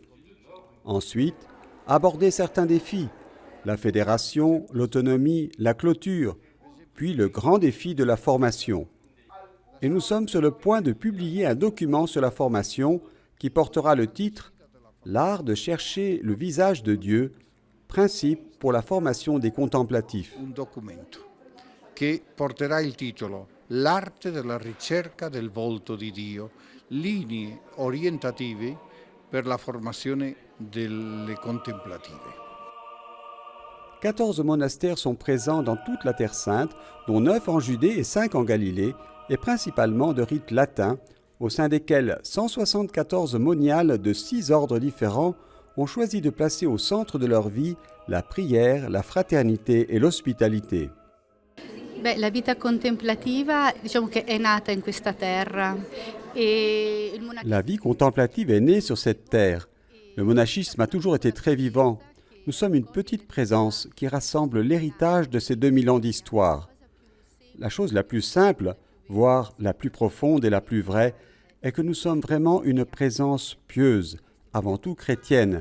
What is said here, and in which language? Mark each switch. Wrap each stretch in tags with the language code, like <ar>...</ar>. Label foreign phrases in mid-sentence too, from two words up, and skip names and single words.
<fr>Ensuite, aborder certains défis, la fédération, l'autonomie, la clôture, puis le grand défi de la formation. Et nous sommes sur le point de publier un document sur la formation qui portera le titre « L'art de chercher le visage de Dieu, principe pour la formation des contemplatifs ».</fr> <it>Che porterà il titolo L'arte della ricerca del volto di Dio, linee orientative per la formazione delle contemplative.</it> <fr>14 monastères sont présents dans toute la Terre Sainte, dont 9 en Judée et 5 en Galilée, et principalement de rite latin, au sein desquels 174 moniales de 6 ordres différents ont choisi de placer au centre de leur vie la prière, la fraternité et l'hospitalité.</fr> <it>La vita contemplativa, diciamo che è nata in questa terra.</it> <fr>La vie contemplative est née sur cette terre. Le monachisme a toujours été très vivant. Nous sommes une petite présence qui rassemble l'héritage de ces 2000 ans d'histoire. La chose la plus simple, voire la plus profonde et la plus vraie, est que nous sommes vraiment une présence pieuse, avant tout chrétienne.</fr>